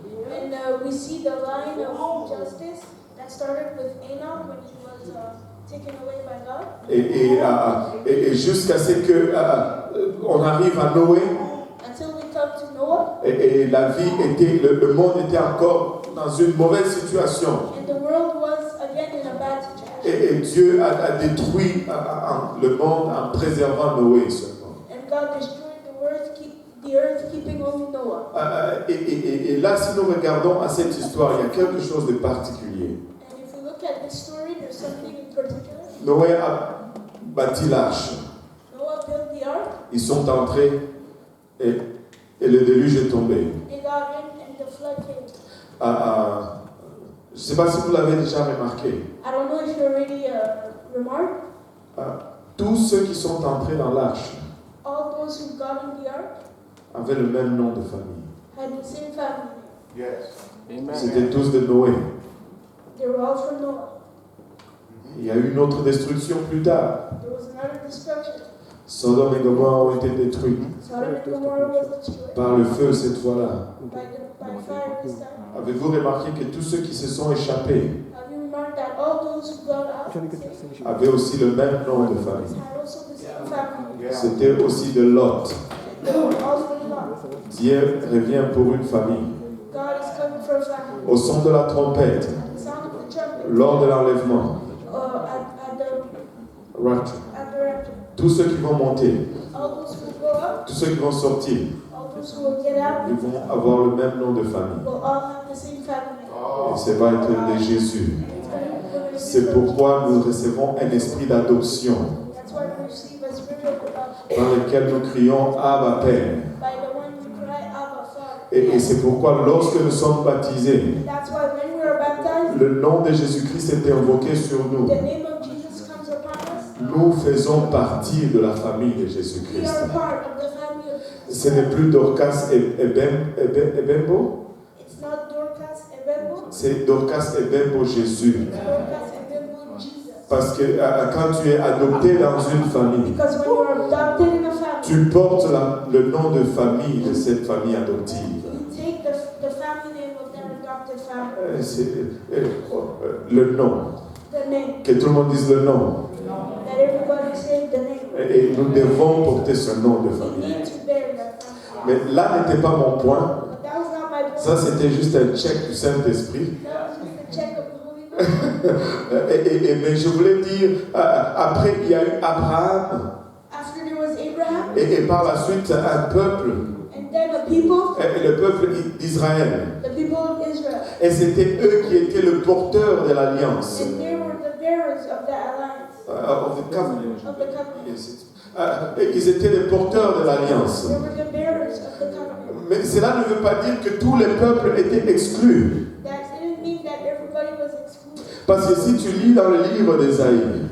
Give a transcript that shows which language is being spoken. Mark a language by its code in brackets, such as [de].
[en] And we see the line of justice that started with Enoch when he was taken away by God. [fr] Et jusqu'à ce que on arrive à Noé. [en] Until we come to Noah. [fr] Et la vie était, le monde était encore dans une mauvaise situation. [en] And the world was again in a bad situation. [fr] Et Dieu a détruit le monde en préservant Noé seulement. [en] And God destroyed the earth keeping only Noah. [fr] Et là, si nous regardons à cette histoire, il y a quelque chose de particulier. [en] And if we look at this story, there's something in particular. [fr] Noé a bâti l'arche. [en] Noah built the ark. [fr] Ils sont entrés et le déluge est tombé. [en] They got in and the flood came. [fr] Je ne sais pas si vous l'avez déjà remarqué. [en] I don't know if you already remarked. [fr] Tous ceux qui sont entrés dans l'arche [en] All those who got in the ark [fr] avaient le même nom de famille. [en] had the same family. Yes. Amen. [fr] C'était tous de Noé. [en] They were all from Noah. [fr] Il y a eu une autre destruction plus tard. [en] There was another destruction. [fr] Sodome et Gomorrhe ont été détruits [en] Sodom and Gomorrah was destroyed [fr] par le feu cette fois-là. [en] by fire this time. [fr] Avez-vous remarqué que tous ceux qui se sont échappés [en] Have you remarked that all those who got out [fr] avaient aussi le même nom de famille? [en] had also the same family? [fr] C'était aussi de Lot. [en] They were all from Lot. [fr] Dieu revient pour une famille. [en] God is coming for a family. [fr] Au son de la trompette, [en] At the sound of the trumpet, [fr] lors de l'enlèvement, [en] at rapture, the rapture, [fr] tous ceux qui vont monter, [en] all those who go up, [fr] tous ceux qui vont sortir, [en] all those who will get out, [fr] ils vont avoir le même nom de famille. [en] will all have the same family. [fr] Et ça va être de Jésus. C'est pourquoi nous recevons un esprit d'adoption [en] That's why we receive a spirit of adoption, [fr] dans lequel nous crions Abba Père. [en] by the one we cry, Abba, Father. [fr] Et c'est pourquoi lorsque nous sommes baptisés, [en] That's why when we are baptized, [fr] le nom de Jésus-Christ est invoqué sur nous. [en] the name of Jesus comes upon us. [fr] Nous faisons partie de la famille de [en] We [fr] Jésus-Christ. [en] are part of the family of Jesus. [fr] Ce n'est plus Dorcas et Bembo, [en] It's not Dorcas and Bembo, [fr] c'est Dorcas et Bembo Jésus. [en] it's Dorcas and Bembo Jesus. [fr] Parce que quand tu es adopté dans une famille, [en] Because when you are adopted in a family, [fr] tu portes le nom de famille de cette famille adoptive. [en] you take the family name of that adopted family. [fr] C'est le nom. [en] The name. [fr] Que tout le monde dise le nom. [en] That everybody say the name. [fr] Et nous devons porter ce nom de [en] We [fr] famille. [en] need to bear that family. [fr] Mais là n'était pas mon point. [en] But that was not my point. [fr] Ça, c'était juste un check du Saint-Esprit. [en] That was just a check of the Holy Ghost. [fr] Mais je voulais dire, après, il y a eu Abraham. [en] After there was Abraham, [fr] Et par la suite, un peuple. [en] and then the people [fr] Le peuple d'Israël. [en] of Israel. [fr] Et c'était eux qui étaient le porteur de l'alliance. [en] And they were the bearers of the alliance, Of the covenant. of the covenant. Yes, [fr] ils étaient les porteurs de l'alliance. [en] They were the bearers of the covenant. [fr] Mais cela ne veut pas dire que tous les peuples étaient exclus. [en] That didn't mean that everybody was excluded. [fr] Parce que si tu lis dans le livre d'Ésaïe,